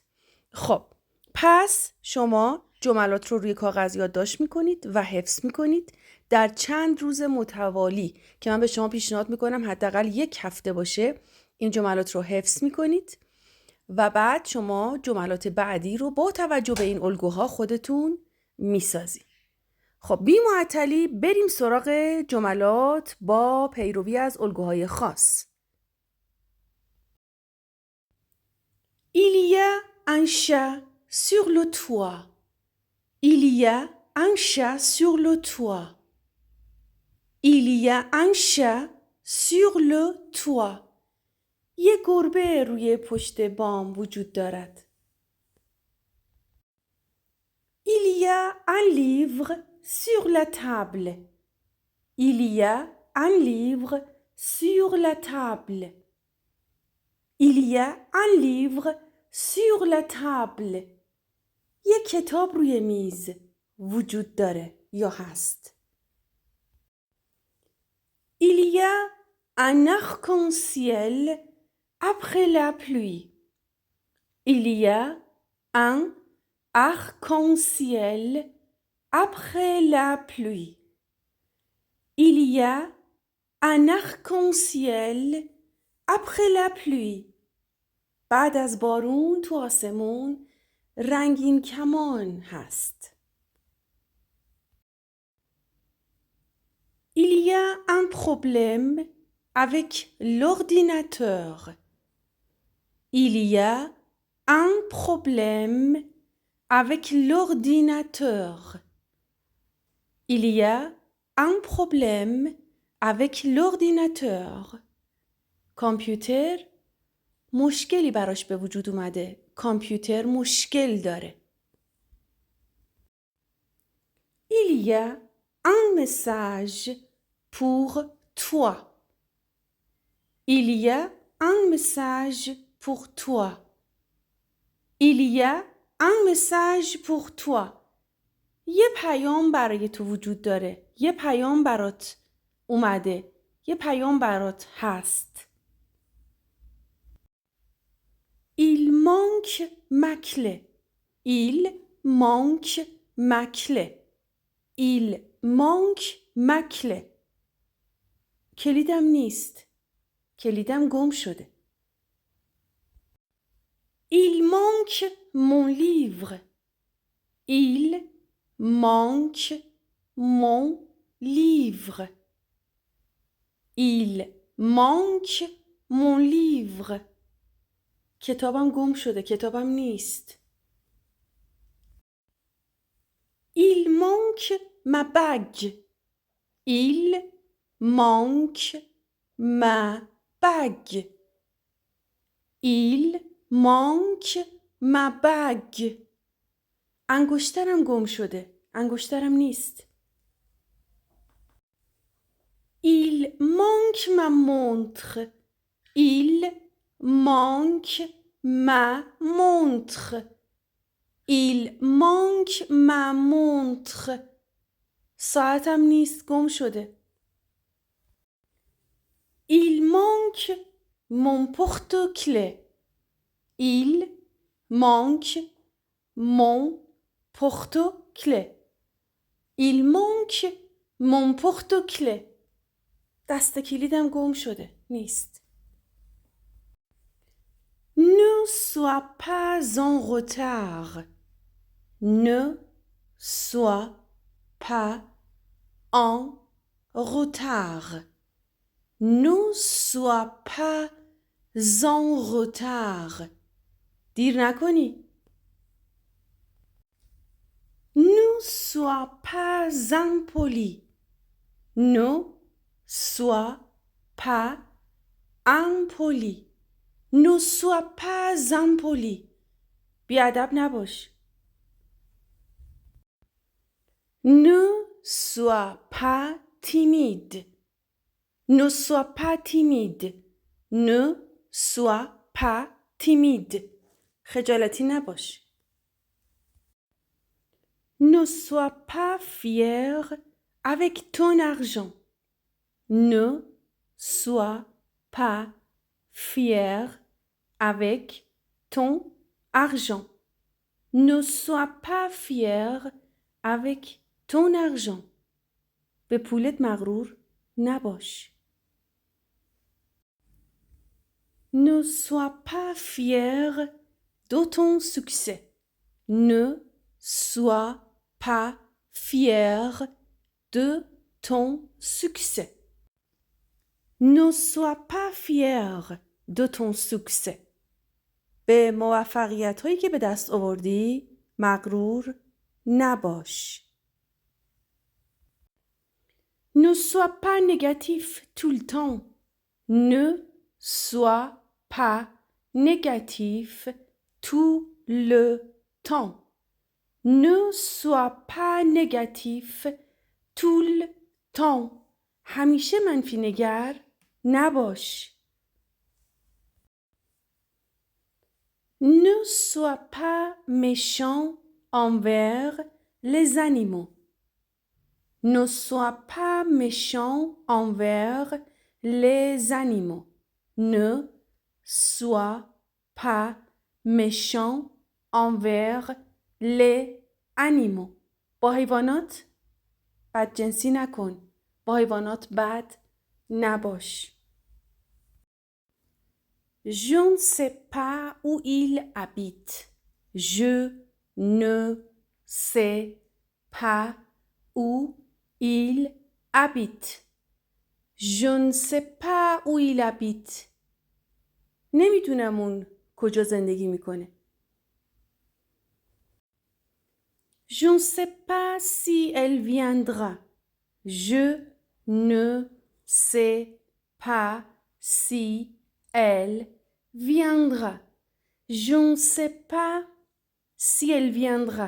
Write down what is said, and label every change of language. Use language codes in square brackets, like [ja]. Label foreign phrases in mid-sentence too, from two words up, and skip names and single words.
[fa] خب پس شما جملات رو روی کاغذ یادداشت میکنید و حفظ میکنید در چند روز متوالی که من به شما پیشنهاد میکنم حداقل 1 هفته باشه. این جملات رو حفظ میکنید و بعد شما جملات بعدی رو با توجه به این الگوها خودتون میسازید. خب بی معطلی بریم سراغ جملات با پیروی از الگوهای خاص. [fr] Il y a un chat sur le toit. Il y a un chat sur le toit. Il y a un chat sur le toit. [fa] یه گربه روی پشت بام وجود دارد. [fr] Il y a un livre sur la table. Il y a un livre sur la table. Il y a un livre sur la table. [fa] یک کتاب روی میز وجود داره یا هست. [fr] Il y a un arc-en-ciel après la pluie. Il y a un arc-en-ciel après la pluie. Il y a un arc-en-ciel après la pluie. [fa] بعد از بارون تو آسمون رنگین کمان هست. [fr] Il y a un problème avec l'ordinateur. Il y a un problème avec l'ordinateur. Il y a un problème avec l'ordinateur. [fa] کامپیوتر مشکلی براش به وجود اومده. کامپیوتر مشکل داره. [fr] Il y a un message pour toi. Il y a un message pour toi. Il y a un message pour toi. [fa] یه پیام برای تو وجود داره. یه پیام برات اومده. یه پیام برات هست. [fr] Il manque ma clé. Il manque ma clé. Il manque ma clé. [fa] کلیدم نیست. کلیدم گم شده. [fr] Il manque mon livre. Il manque mon livre. Il manque mon livre. [fa] کتابم گم شده. کتابم نیست. [fr] Il manque ma bague. Il manque ma bague. Il manque ma bague. [fa] انگشترم گم شده. انگشترم نیست. [fr] Il manque ma montre. Il manque ma montre. Il manque ma montre. [fa] ساعتم نیست، گم شده. [fr] Il manque mon porte-clés. Il manque mon porte-clés. Il manque mon porte-clés. [fa] دست کلیدم گم شده. نیست. [fr] Ne sois pas en retard. Ne sois pas en retard. Ne sois pas en retard. [fa] دیر نکنی. [fr] Ne sois pas impoli. Ne sois pas impoli. Ne sois pas impoli. [fa] بیادب نباش. [fr] Ne sois pas timide. Ne sois pas timide. Ne sois pas timide. [fa] خجالتی نباش. [fr] Ne sois pas fier avec ton argent. Ne sois pas fier avec ton argent. Ne sois pas fier avec ton argent. [fa] به پولت مغرور نباش. [fr] Ne sois pas fier de ton succès. Ne sois pas fier de ton succès. Ne sois pas fier de ton succès. [fa] به موفقیت هایی که به دست آوردی مغرور نباش. [fr] Ne sois pas négatif tout le temps. Ne sois pas négatif tout le temps. Ne sois pas négatif tout le temps. [fa] همیشه منفی نگر نباش. [fr] Ne sois pas méchant envers les animaux. Ne sois pas méchant envers les animaux. Ne sois pas méchant envers les animaux. [fa] با حیوانات بدجنسی نکن. با حیوانات بد نباش. [fr] Je ne sais pas où il habite. Je ne sais pas où il habite. Je ne sais pas où il habite. [fa] نمیدونم اون کجا زندگی میکنه. [fr] Je ne sais pas si elle viendra. Je ne sais pas si elle viendra. Je ne sais pas si elle viendra.